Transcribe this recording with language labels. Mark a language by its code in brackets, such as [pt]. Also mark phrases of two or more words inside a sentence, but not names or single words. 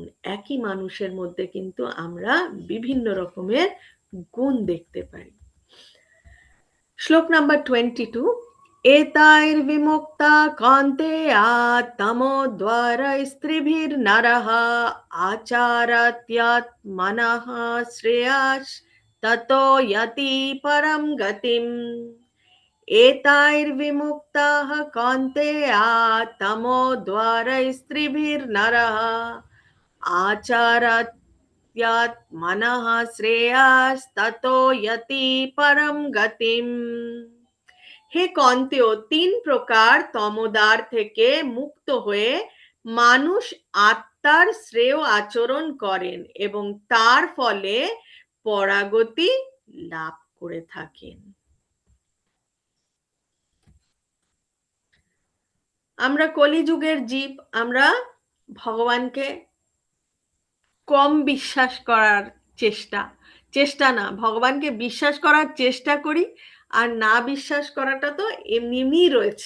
[bn] একই মানুষের মধ্যে কিন্তু আমরা বিভিন্ন রকমের গুণ দেখতে পাই। শ্লোক নাম্বার 22। [sa] এতাইর্বিমুক্তা কান্তেয়া তমোদ্বার স্ত্রীভির্নরঃ আচারাত্যাত্মনঃ শ্রেয়াস ততো यति परं गतिम्। एतैर्विमुक्ताः कौन्तेया तमोद्वारैस्त्रिभिर्नरः आचारात्यात्मनः श्रेयास्ततो यति परं गतिम्। [bn] হে কন্তেয়, তিন প্রকার তমোদ্বার থেকে মুক্ত হয়ে মানুষ আত্মার শ্রেয় আচরণ করেন এবং তার ফলে পরাগতি লাভ করে থাকেন। আমরা কলিযুগের জীব, আমরা ভগবানকে কম বিশ্বাস করার চেষ্টা না, ভগবানকে বিশ্বাস করার চেষ্টা করি, আর না বিশ্বাস করাটা তো এমনিই রয়েছে।